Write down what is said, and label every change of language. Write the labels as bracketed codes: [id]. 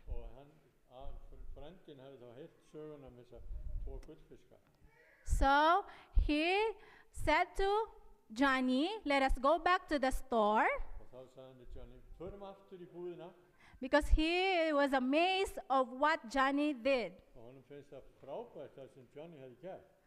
[is] Og frendin hefði þá heyrt söguna þessa 2 gullfiska. [en] So he said to Johnny, "Let us go back to the store," [is] Og þá sagði hann til Johnny, förum aftur í búðina. [en] because he was amazed of what Johnny did. [is] Og honum finnst það frábært það sem Johnny hefði gert.